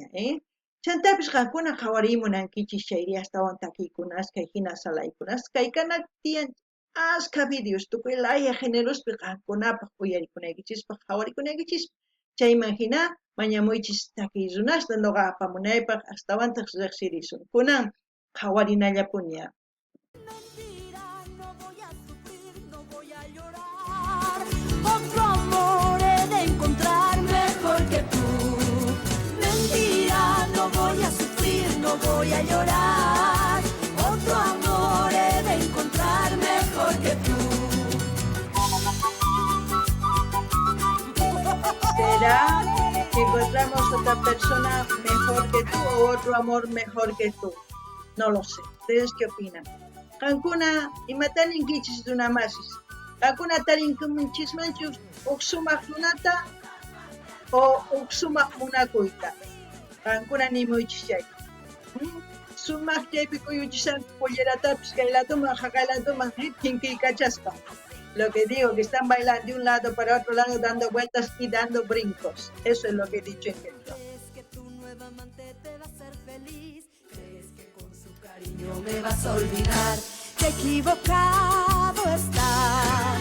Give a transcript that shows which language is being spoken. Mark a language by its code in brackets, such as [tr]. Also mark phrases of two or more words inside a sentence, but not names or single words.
[qu] Chantapis qankuna qhawarimunankichis chayri astawan takiykunas, kay hina salaykunas, kay kana tiyan asqa videos, tukuy laya generospi qankunapaq uyarikunaykichispaq, qhawarikunaykichispaq. Chayman hina mañamuychis takiy runasta noqa apamunaypaq astawantaq riqsirisun. Kunan qhawarinallapuña. [es] Mentira, no voy a sufrir, no voy a llorar. Otro amor he de encontrar mejor que tú. Mentira, no voy a sufrir, no voy a llorar. Otro amor he de encontrar mejor que tú. ¿Será que encontramos otra persona mejor que tú o otro amor mejor que tú? No lo sé. ¿Ustedes qué opinan? [qu] Qankuna imataninkichis runamasis. Qankuna tarinkimunchismanchus uqsumaq runata o uqsumaq munakuyta. Qankuna nimuychis chay. Sumaq chaypi kuyuchisanku polleratapis kaylatuma haqaylatuma hinkiykachaspa. [es] Lo que digo, que están bailando de un lado para otro lado, dando vueltas y dando brincos. Eso es lo que he dicho en Quechua. ¿Crees que tu nueva amante te va a hacer feliz? ¿Crees que con su cariño me vas a olvidar? ¡Qué equivocado estás!